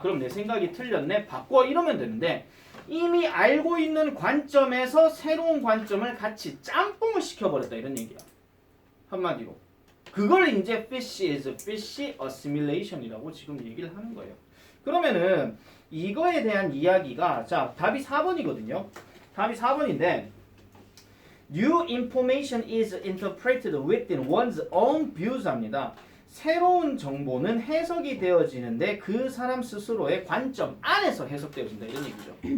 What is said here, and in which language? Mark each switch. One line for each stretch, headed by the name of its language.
Korean: 그럼 내 생각이 틀렸네. 바꿔 이러면 되는데 이미 알고 있는 관점에서 새로운 관점을 같이 짬뽕을 시켜버렸다 이런 얘기야. 한마디로. 그걸 이제 fish is fish assimilation이라고 지금 얘기를 하는 거예요. 그러면은 이거에 대한 이야기가 자 답이 4번이거든요. 답이 4번인데
English: New information is interpreted within one's own views 합니다.
Korean: 새로운 정보는 해석이 되어지는데 그 사람 스스로의 관점 안에서 해석되어진다 이런 얘기죠.